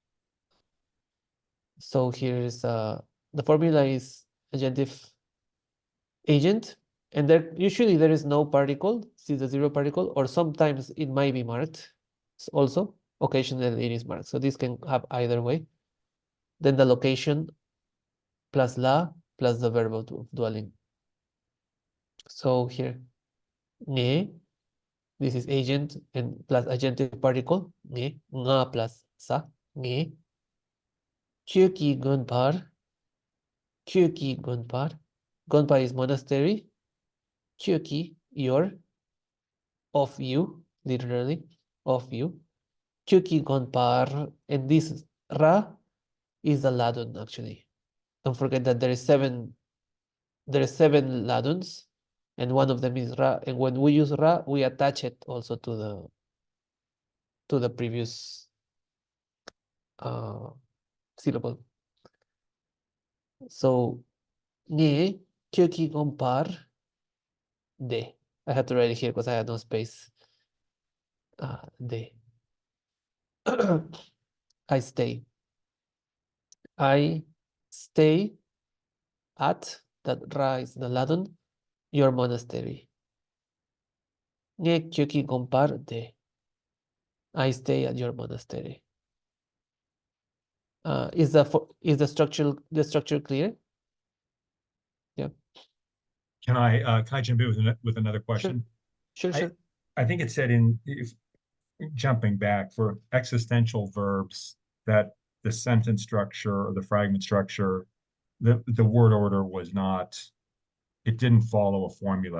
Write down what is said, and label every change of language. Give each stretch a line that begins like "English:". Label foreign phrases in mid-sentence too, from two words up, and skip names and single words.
English: So here's the formula is agentive agent, and there usually there is no particle, see the zero particle, or sometimes it might be marked also. Occasionally it is marked. So this can have either way. Then the location plus la plus the verb of dwelling. So here, nge, this is agent and plus agentive particle, nge, nga plus sa, nge.
Tibetan: ཁྱོད་ཀྱི་དགོན་པར། ཁྱོད་ཀྱི་དགོན་པར.
English: Gunpar is monastery. Kyuki, your, of you, literally, of you. Kyuki gonpar, and this ra is a ladun actually. Don't forget that there are seven laduns, and one of them is ra. And when we use ra, we attach it also to the previous syllable.
Tibetan: So ང་ཁྱོད་ཀྱི་དགོན་པར་སྡོད.
English: I had to write it here because I had no space. De. I stay. I stay at, that ra is the ladun, your monastery.
Tibetan: ངས་ཁྱོད་ཀྱི་དགོན་པར་སྡོད.
English: I stay at your monastery. Is the structure clear? Yeah. Can I jump in with another question? Sure, I sure. I think it said if jumping back for existential verbs that the sentence structure or the fragment structure, the word order was not, it didn't follow a formula.